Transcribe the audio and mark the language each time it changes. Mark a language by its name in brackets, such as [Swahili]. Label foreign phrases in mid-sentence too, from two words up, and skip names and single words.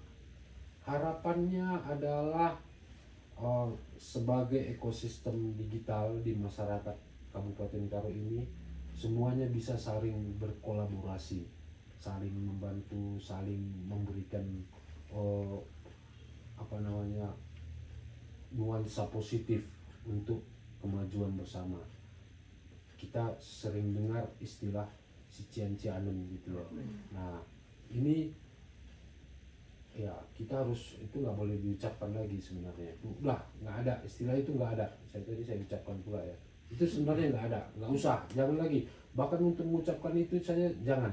[Indonesian] Harapannya adalah sebagai ekosistem digital di masyarakat Kabupaten Karo ini, semuanya bisa saling berkolaborasi, saling membantu, saling memberikan nuansa positif untuk kemajuan bersama. Kita sering dengar istilah si cian-cianen gitu ya. Nah ini ya kita harus, itu nggak boleh diucapkan lagi sebenarnya. Udah nggak ada istilah itu, nggak ada. Saya ucapkan pula ya. Itu sebenarnya nggak ada, nggak usah, jangan lagi. Bahkan untuk mengucapkan itu saya jangan.